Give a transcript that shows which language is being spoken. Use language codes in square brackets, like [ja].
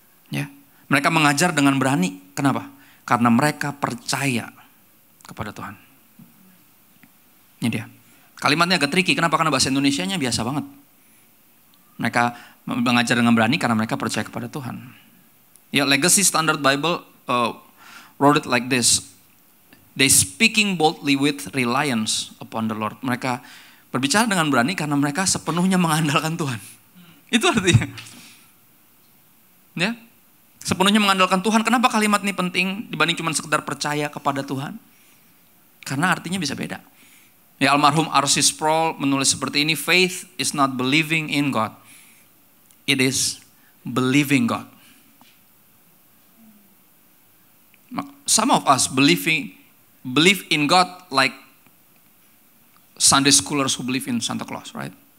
[id] Ya, mereka mengajar dengan berani. Kenapa? Karena mereka percaya kepada Tuhan. Ini dia. Kalimatnya agak tricky. Kenapa? Karena bahasa Indonesianya biasa banget. Mereka mengajar dengan berani karena mereka percaya kepada Tuhan. [en] Ya, Legacy Standard Bible wrote it like this. They speaking boldly with reliance upon the Lord. [id] Mereka berbicara dengan berani karena mereka sepenuhnya mengandalkan Tuhan. Itu artinya. Ya, sepenuhnya mengandalkan Tuhan. Kenapa kalimat ini penting dibanding cuma sekedar percaya kepada Tuhan? Karena artinya bisa beda. Ya, almarhum R.C. Sproul menulis seperti ini. [en] Faith is not believing in God. It is believing God. Some of us believe in God like Sunday schoolers who believe in Santa Claus, right?